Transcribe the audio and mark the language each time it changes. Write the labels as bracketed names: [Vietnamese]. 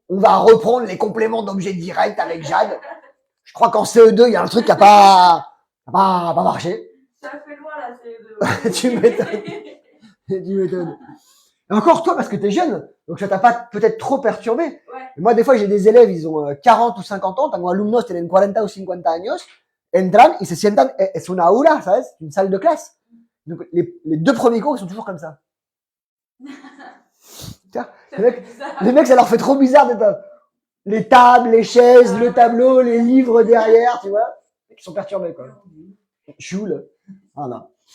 [French] On va reprendre les compléments d'objet direct avec Jade. Je crois qu'en CE2, il y a un truc qui n'a pas marché. Ça fait loin la CE2. Tu m'étonnes. Tu m'étonnes. Et encore toi, parce que tu es jeune, donc ça t'a pas peut-être trop perturbé. Ouais. Moi, des fois, j'ai des élèves, ils ont 40 ou 50 ans. [Spanish] Tengo alumnos tienen 40 ou 50 años. Entran y se sientan, es una aula, ¿sabes? [French] Une salle de classe. Donc, les 2 premiers cours, ils sont toujours comme ça. Tiens, les mecs, ça leur fait trop bizarre d'être les tables, les chaises, le tableau, les livres derrière, tu vois. Ils sont perturbés, quoi. Choule. Voilà.